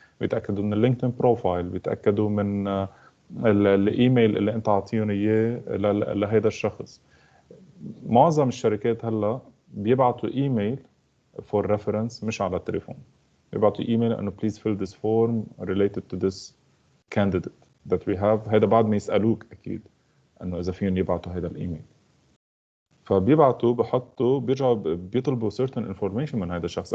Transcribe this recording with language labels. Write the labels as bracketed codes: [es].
[ar] بيتاكدوا من اللينكدين بروفايل، بيتاكدوا من الايميل اللي انت عاطيهم اياه لهذا الشخص. معظم الشركات هلا بيبعتوا ايميل for reference مش على التليفون، بيبعتوا ايميل انه [en] please fill this form related to this candidate that we have. [ar] هذا بعد ما يسالوك اكيد انه اذا فيهم يبعتوا هذا الايميل، فبيبعتوا بحطوا بيرجعوا بيطلبوا certain information من هذا الشخص.